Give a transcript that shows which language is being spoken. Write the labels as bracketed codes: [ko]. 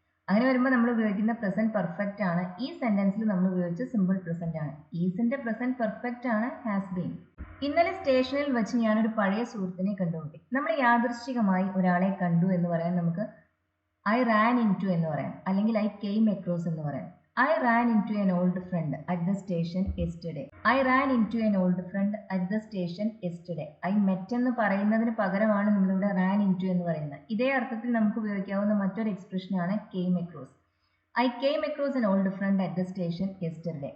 [ml] അങ്ങനെ വരുമ്പോൾ നമ്മൾ ഉപയോഗിക്കുന്ന പ്രസന്റ് പെർഫെക്റ്റ് ആണ്. ഈ സെന്റൻസിൽ നമ്മൾ ഉപയോഗിച്ച സിമ്പിൾ പ്രസന്റ് ആണ്. ഈസിന്റെ പ്രസന്റ് പെർഫെക്റ്റ് ആണ് ഹാസ് ബീൻ. ഇന്നലെ സ്റ്റേഷനിൽ വെച്ച് ഞാനൊരു പഴയ സുഹൃത്തിനെ കണ്ടുമുട്ടി. നമ്മൾ യാദൃശ്ചികമായി ഒരാളെ കണ്ടു എന്ന് പറയാൻ നമുക്ക് [en] I ran into [ml] എന്ന് പറയാം, അല്ലെങ്കിൽ [en] I came across [ml] എന്ന് പറയാം. [en] I ran into an old friend at the station yesterday. I ran into an old friend at the station yesterday. I met [ml] എന്ന് പറയുന്നതിന് പകരമാണ് നമ്മളിവിടെ [en] ran into [ml] എന്ന് പറയുന്നത്. ഇതേ അർത്ഥത്തിൽ നമുക്ക് ഉപയോഗിക്കാവുന്ന മറ്റൊരു എക്സ്പ്രഷനാണ് came across. [en] I came across an old friend at the station yesterday.